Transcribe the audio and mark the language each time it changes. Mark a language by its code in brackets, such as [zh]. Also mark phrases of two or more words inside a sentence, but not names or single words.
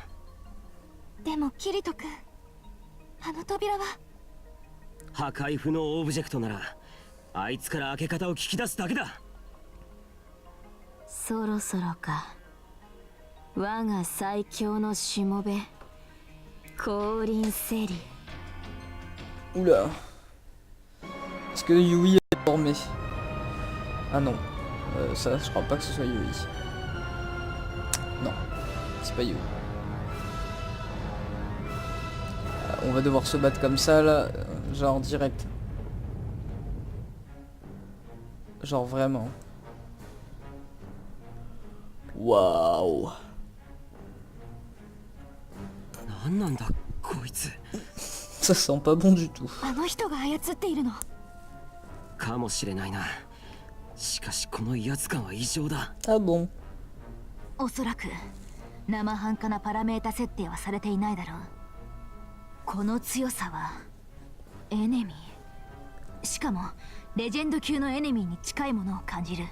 [ja] でもキリト君、あの扉は。破壊不能オブジェクトなら、あいつから開け方を聞き出すだけだ。そろそろか。我が最強のしもべ、降臨セリ。 [fr] Oula. Est-ce que Yui est déformé? Ah non. Ça, je crois pas que ce soit Yui. Non. C'est pas Yui. On va devoir se battre comme ça là. Genre direct. Genre vraiment. Waouh. [ja] 何なんだこいつ。 [fr] Ça sent pas bon du tout. [ja] あの人が操っているの。かもしれないな。しかしこの威圧感は異常だ。 [fr] Ah bon? [ja] おそらく生半可なパラメータ設定はされていないだろう。この強さはエネミー、しかもレジェンド級のエネミーに近いものを感じる。